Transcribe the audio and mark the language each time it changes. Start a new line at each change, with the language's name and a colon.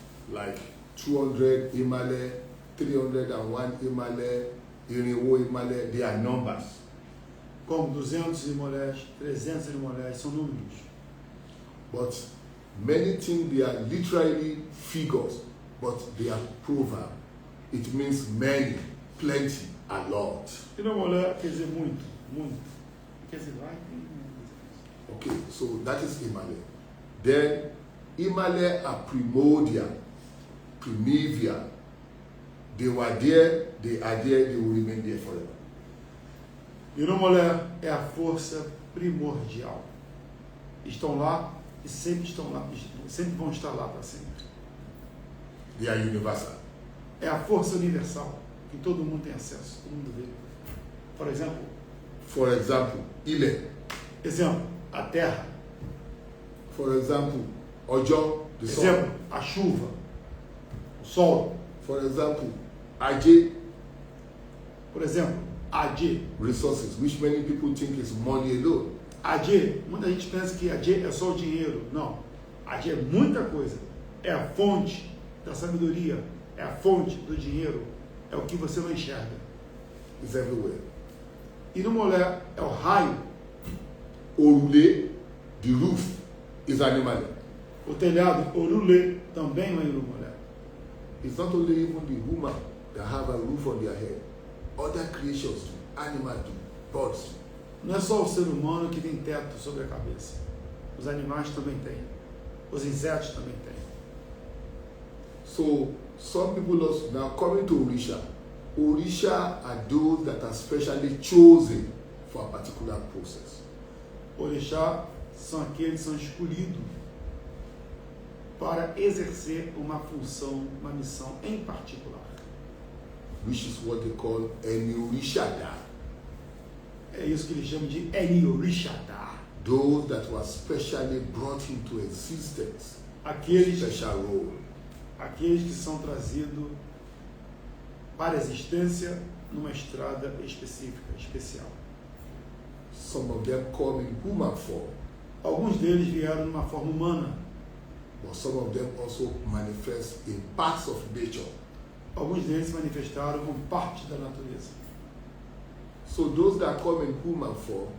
English: Like 200 Imale, 301 Imale, Irinwo Imale, they are numbers.
Portuguese: Como 200 Irmolés, 300 Irmolés, são números.
English: But many think they are literally figures, but they are proverb. It means many, plenty, a lot.
Portuguese: Irumolé quer dizer muito, muito. Quer dizer, vai.
English: Okay, so that is Imale. Then Imale are primordial, primeval. They were there, they are there, they will remain there forever.
Portuguese: Irumolé é a força primordial. Estão lá e sempre estão lá, sempre vão estar lá para sempre.
English: They are universal.
Portuguese: É a força universal que todo mundo tem acesso, todo mundo vê.
English: For example, Ile.
Portuguese: Exemplo, a terra.
English: For example, Ojo, the sun.
Portuguese: Exemplo, a chuva, o sol.
English: For example, Aje,
Portuguese: Por exemplo, AG.
English: resources, which many people think is money alone.
Portuguese: AG, muita gente pensa que AG é só o dinheiro. Não. AG é muita coisa. É a fonte da sabedoria. É a fonte do dinheiro. É o que você não enxerga.
English: It's everywhere.
Portuguese: Irumolé é o raio.
English: Orule, the roof, is animal.
Portuguese: O telhado, Orulê, também é Irumolé.
English: It's not only even the woman that have a roof on their head. Other creatures do, animals do, birds.
Portuguese: Não é só o ser humano que tem teto sobre a cabeça. Os animais também têm. Os insetos também têm.
English: So some people also, now coming to Orisha. Orisha are those that are specially chosen for a particular process.
Portuguese: Orixá são aqueles que são escolhidos para exercer uma função, uma missão em particular.
English: Which is what they call Eniorishada.
Portuguese: É isso que eles chamam de Eniorixadá.
English: Those that were specially brought into existence.
Portuguese: Aqueles
English: Special role.
Portuguese: que são trazidos para a existência numa estrada específica, especial.
English: Some of them come in human form,
Portuguese: Alguns deles vieram numa forma humana.
English: but some of them also manifest in parts of nature.
Portuguese: Alguns deles se manifestaram como parte da natureza.
English: So those that come in human form,